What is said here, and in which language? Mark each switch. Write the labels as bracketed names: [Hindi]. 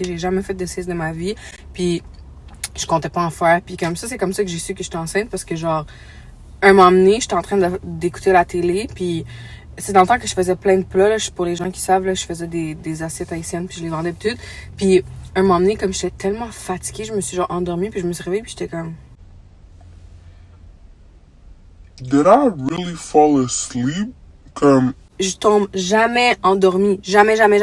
[French] J'ai jamais fait de sieste de ma vie, puis je comptais pas en faire, puis comme ça, c'est comme ça que j'ai su que j'étais enceinte, parce que genre, un moment donné, j'étais en train d'écouter la télé, puis c'est dans le temps que je faisais plein de plats, là, pour les gens qui savent, là, je faisais des assiettes haïtiennes, puis je les vendais pis tout, puis un moment donné, comme j'étais tellement fatiguée, je me suis genre endormie, puis je me suis réveillée, puis j'étais comme... [English] Did I really fall asleep? [French] Comme... Je tombe jamais endormie. Jamais.